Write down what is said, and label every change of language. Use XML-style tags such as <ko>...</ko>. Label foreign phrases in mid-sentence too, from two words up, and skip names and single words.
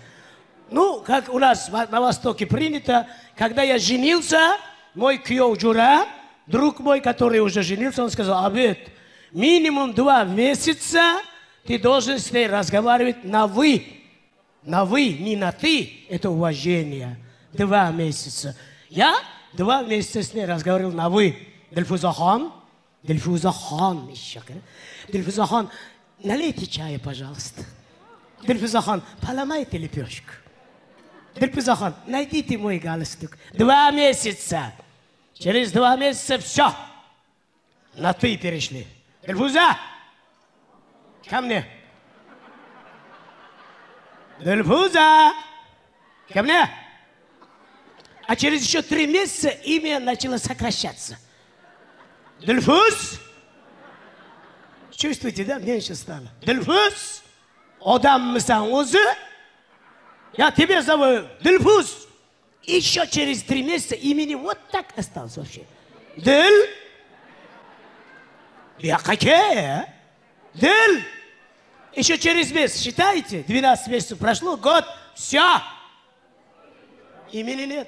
<ru>Ну, как у нас на Востоке принято, когда я женился, мой кьёв Джура, друг мой, который уже женился, он сказал, Абид, минимум 2 месяца ты должен с ней разговаривать на «вы». На «вы», не на «ты», это уважение. 2 месяца. Я 2 месяца с ней разговаривал на «вы». Дильфуза хан, еще. Дильфуза хан, налейте чая, пожалуйста. Дильфуза хан, поломайте лепешку. Дильфуза хан, найдите мой галстук. 2 месяца. Через 2 месяца все. На «ты» перешли. Дильфуза, ко мне. Дильфуза, ко мне. А через еще 3 месяца имя начало сокращаться. Дильфуз. Чувствуете, да? Меньше стало. Дильфуз.</ru> <uz>Адам мысан узы.</uz> <ru>Я тебя зову Дильфуз. Еще через 3 месяца имени вот так осталось вообще. Диль. Я какие? Диль. Еще через месяц, считаете? 12 месяцев прошло, год. Все. Имени нет.</ru>